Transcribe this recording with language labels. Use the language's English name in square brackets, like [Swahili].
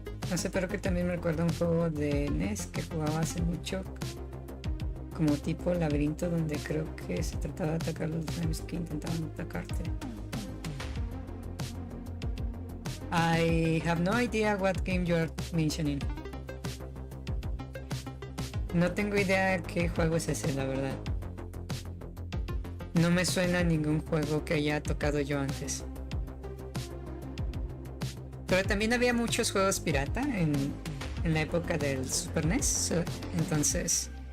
[Spanish] No sé, pero que también me recuerda un juego de NES que jugaba hace mucho, como tipo laberinto, donde creo que se trataba de atacar los enemigos que intentaban atacarte. [English] I have no idea what game you're mentioning. [Spanish] No tengo idea qué juego es ese, la verdad. No me suena a ningún juego que haya tocado yo antes. Pero también había muchos juegos pirata en la época del Super NES, entonces...